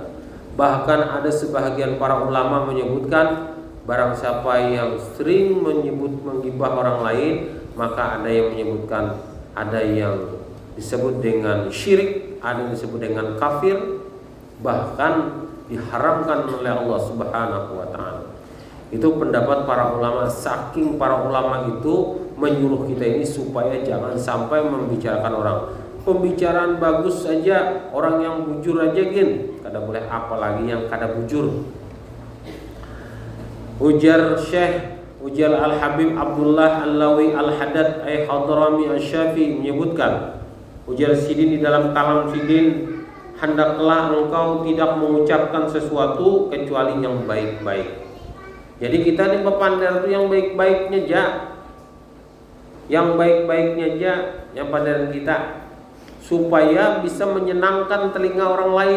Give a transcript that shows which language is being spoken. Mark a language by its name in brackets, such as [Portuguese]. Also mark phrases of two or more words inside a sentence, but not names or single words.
[Indonesian] Bahkan ada sebahagian para ulama menyebutkan barang siapa yang sering menggibah orang lain, maka ada yang menyebutkan, ada yang disebut dengan syirik, ada yang disebut dengan kafir, bahkan diharamkan oleh [Arabic] الله سبحانه وتعالى. [Indonesian] Itu pendapat para ulama. Saking para ulama itu menyuruh kita ini supaya jangan sampai membicarakan orang. [Banjar] Pembicaraan bagus saja, orang yang bujur aja gin, kada boleh, apalagi yang kada bujur. [Indonesian] Ujar Al-Habib Abdullah Al-Lawi Al-Haddad Hadrami Asy-Syafi'i menyebutkan, ujar Sidin di dalam kalam Sidin, hendaklah engkau tidak mengucapkan sesuatu kecuali yang baik-baik. Jadi kita ini bepander itu yang baik-baiknya aja, yang baik-baiknya aja, yang pandangan kita, supaya bisa menyenangkan telinga orang lain.